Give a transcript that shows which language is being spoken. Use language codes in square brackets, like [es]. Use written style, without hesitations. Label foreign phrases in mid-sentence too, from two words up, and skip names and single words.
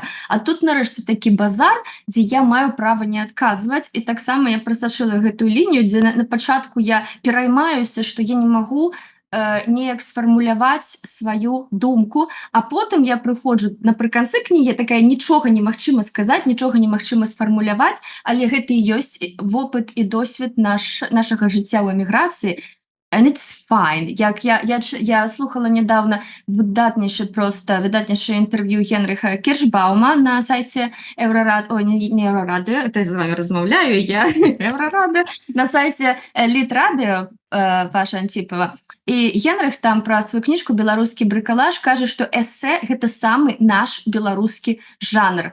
[be] А тут нарэшце такі базар, дзе я маю права не адказваць, і таксама я прасачыла гэтую лінію, дзе на пачатку я пераймаюся, што я не магу неяк сфармуляваць сваю думку, а потым я прыходжу напрыканцы кнігі, такая нічога немагчыма сказаць, нічога немагчыма сфармуляваць, але гэта і ёсць вопыт і досвед нашага жыцця ў эміграцыі. [en] And it's fine. [be] Як я слухала недавно выдатнейшее інтэрв'ю Генріха Кіршбаума на сайце Еврорадио, не Еврорадио, [ru] это я [be] з вами размаўляю, я Еврорадио, на сайце Літрадио Паша Антипова. І Генріх там пра сваю кніжку «Беларускі брыкалаж» кажа, што эсэ – гэта самы наш беларускі жанр.